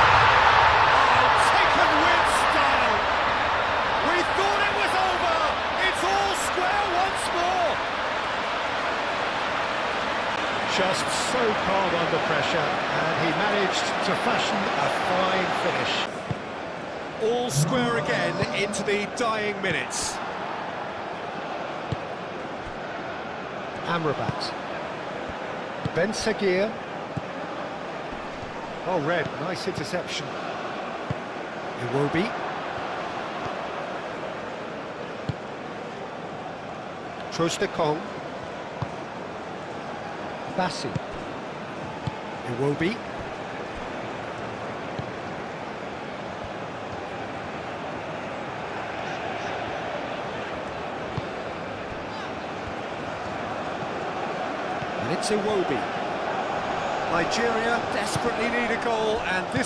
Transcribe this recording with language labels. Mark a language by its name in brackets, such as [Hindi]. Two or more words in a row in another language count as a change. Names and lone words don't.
[English] Oh, taken with style. We thought it was over. It's all square once more. Just so calm under pressure, and he managed to fashion a fine finish. All square again into the dying minutes. Amrabat. Ben Seguir. Oh, red, nice interception. Iwobi. Trostekong. Bassi. Iwobi. And it's Iwobi. Nigeria desperately need a goal, and this...